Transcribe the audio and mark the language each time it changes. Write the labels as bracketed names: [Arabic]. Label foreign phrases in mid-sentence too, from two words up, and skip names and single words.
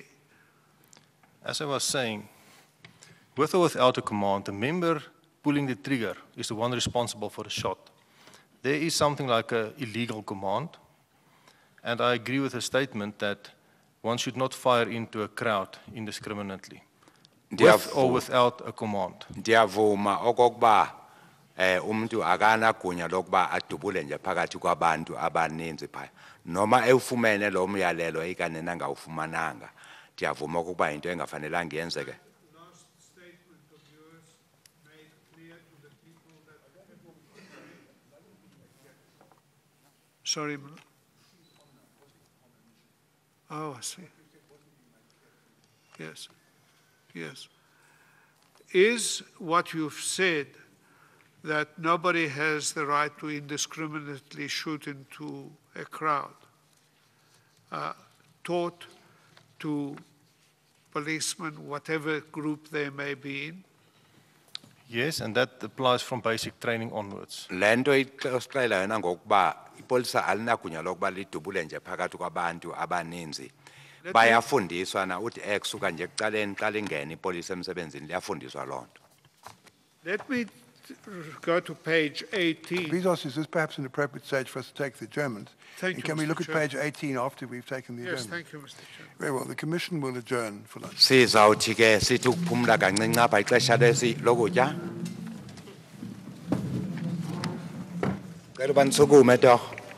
[English] As I was saying, with or without a command, the member pulling the trigger is the one responsible for the shot. There is something like an illegal command, and I agree with the statement that one should not fire into a crowd indiscriminately, with [Xhosa] Ndiyavu- [English] or without a command. [Xhosa] Ndiyavuma okokuba umuntu akanagunya lokuba adubule nje phakathi kwabantu abaninzi phaya noma ewufumene lo myalelo ikanena ngawufumananga ndiyavuma ukuba into engafanelanga yenzeke. [English] Last statement of yours made clear to the people that... Sorry. Oh, I see. Yes, yes. Is what you've said that nobody has the right to indiscriminately shoot into a crowd taught to policemen, whatever group they may be in? Yes, and that applies from basic training onwards. [Xhosa] Lento ixela yona ngokuba ipolisa alinagunya lokuba lidubule nje phakathi kwabantu abaninzi. Bayafundiswa na uthi ekusuka nje ekucaleni xa lingena ipolisa emsebenzini liyafundiswa lonto. [English] Let me go to page 18. Bezos, is this perhaps an appropriate stage for us to take the adjournment? Thank And you, can we Mr. look at Chair. page 18 after we've taken the Yes, adjournment? thank you, Mr. Chairman. Very well, the Commission will adjourn for lunch. [Xhosa] Sizawuthi ke sithi ukuphumla kancinci apha ixesha lokutya. Cela uba nisukume torho.